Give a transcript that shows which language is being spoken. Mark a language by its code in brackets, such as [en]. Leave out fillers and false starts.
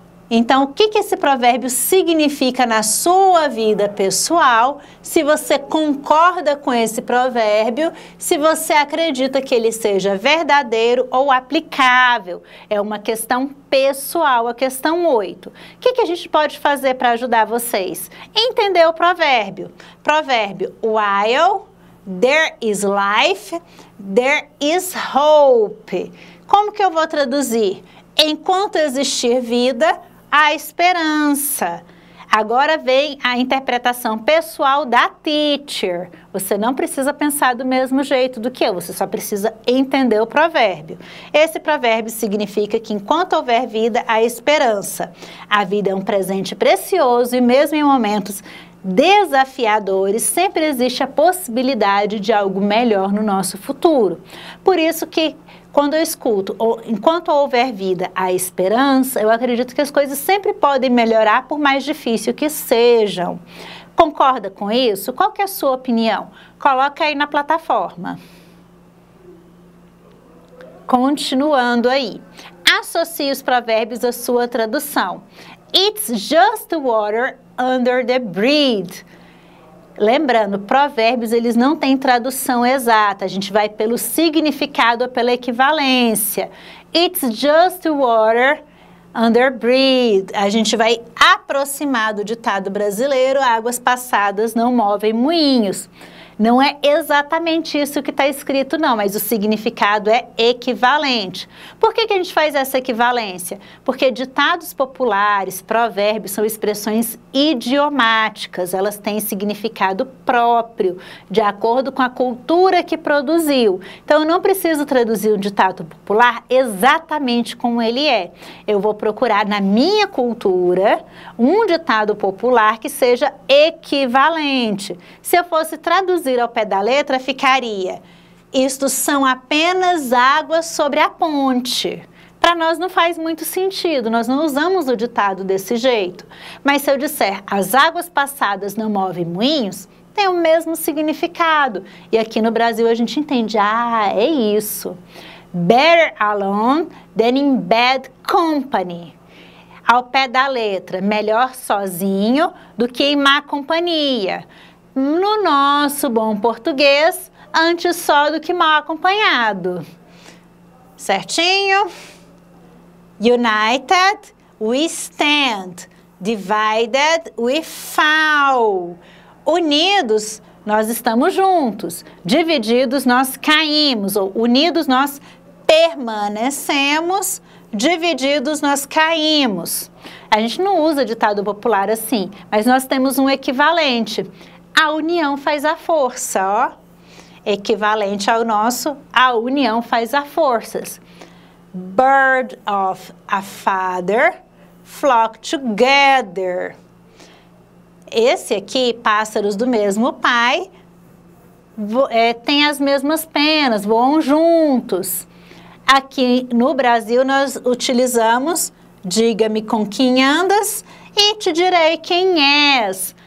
[pt] Então, o que esse provérbio significa na sua vida pessoal? Se você concorda com esse provérbio, se você acredita que ele seja verdadeiro ou aplicável. É uma questão pessoal, a questão 8. O que a gente pode fazer para ajudar vocês? Entender o provérbio. Provérbio, [en] while there is life, there is hope. [pt] Como que eu vou traduzir? Enquanto existir vida, há esperança. Agora vem a interpretação pessoal da teacher. Você não precisa pensar do mesmo jeito do que eu, você só precisa entender o provérbio. Esse provérbio significa que enquanto houver vida, há esperança. A vida é um presente precioso e mesmo em momentos desafiadores, sempre existe a possibilidade de algo melhor no nosso futuro. Por isso que quando eu escuto, enquanto houver vida, há esperança, eu acredito que as coisas sempre podem melhorar por mais difícil que sejam. Concorda com isso? Qual que é a sua opinião? Coloca aí na plataforma. Continuando aí. Associe os provérbios à sua tradução. [en] It's just water under the bridge. [pt] Lembrando, provérbios, eles não têm tradução exata. A gente vai pelo significado ou pela equivalência. [en] It's just water under bridge. [pt] A gente vai aproximar do ditado brasileiro, águas passadas não movem moinhos. Não é exatamente isso que está escrito, não, mas o significado é equivalente. Por que a gente faz essa equivalência? Porque ditados populares, provérbios, são expressões idiomáticas, elas têm significado próprio, de acordo com a cultura que produziu. Então, eu não preciso traduzir um ditado popular exatamente como ele é. Eu vou procurar na minha cultura um ditado popular que seja equivalente. Se eu fosse traduzir ao pé da letra, ficaria: isto são apenas águas sobre a ponte. Para nós não faz muito sentido, nós não usamos o ditado desse jeito. Mas se eu disser: as águas passadas não movem moinhos, tem o mesmo significado. E aqui no Brasil a gente entende: ah, é isso. [en] Better alone than in bad company. [pt] Ao pé da letra, melhor sozinho do que em má companhia. No nosso bom português, antes só do que mal acompanhado. Certinho? [en] United we stand, divided we fall. [pt] Unidos, nós estamos juntos. Divididos, nós caímos. Ou unidos, nós permanecemos. Divididos, nós caímos. A gente não usa ditado popular assim, mas nós temos um equivalente. A união faz a força, ó. Equivalente ao nosso, a união faz a forças. [en] Bird of a father flock together. [pt] Esse aqui, pássaros do mesmo pai, têm as mesmas penas, voam juntos. Aqui no Brasil nós utilizamos diga-me com quem andas e te direi quem és.